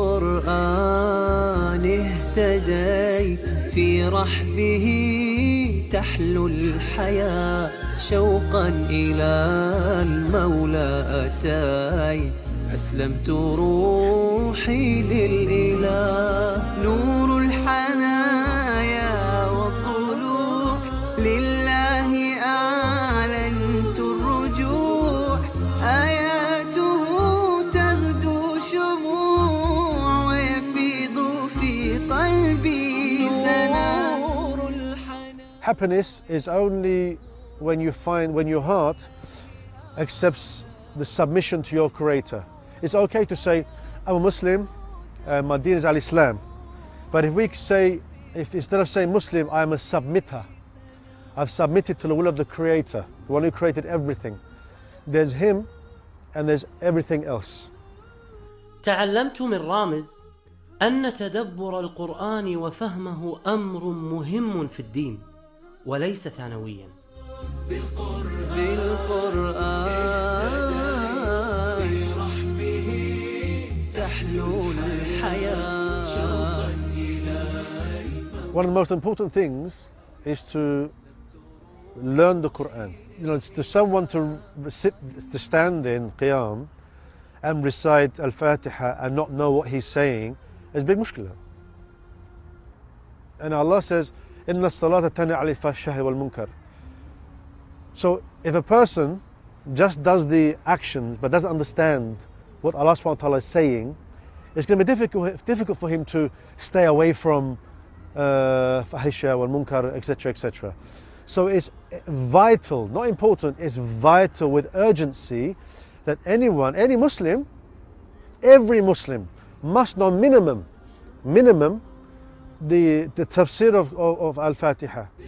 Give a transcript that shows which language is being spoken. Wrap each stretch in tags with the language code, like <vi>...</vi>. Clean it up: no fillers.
<ar>بالقرآن اهتديت في رحبه تحلو الحياة شوقا إلى المولى أتيت أسلمت روحي للإله نور الحنايا والطلوع لله أعلنت الرجوع آياته تغدو شموع ويفيض في قلبي سنور الحنايا.</ar> <en>Happiness is only when your heart accepts the submission to your Creator. It's okay to say, I'm a Muslim, my deen is al-Islam. But if we say, if instead of saying Muslim, I am a submitter, I've submitted to the will of the Creator, the one who created everything. There's Him and there's everything else.</en> <ar>تعلمت من رامز أن تدبر القرآن وفهمه أمر مهم في الدين وليس ثانويا. بالقرآن برحمه تحلو الحياة.</ar> <en>One of the most important things is to learn the Quran. You know, to someone to stand in Qiyam and recite Al-Fatiha and not know what he's saying is a big mushkila. And Allah says,</en> <ar>إِنَّ الصَّلَاةَ تَنْهَى عَنِ الْفَحْشَاءِ وَالْمُنكَرِ.</ar> <en>So if a person just does the actions but doesn't understand what Allah subhanahu wa ta'ala is saying, it's going to be difficult for him to stay away from</en> <ar>fahisha wal munkar,</ar> <en>etc., etc. So it's vital, not important, it's vital with urgency that anyone, any Muslim, every Muslim must know minimum the tafsir of Al-Fatiha.</en>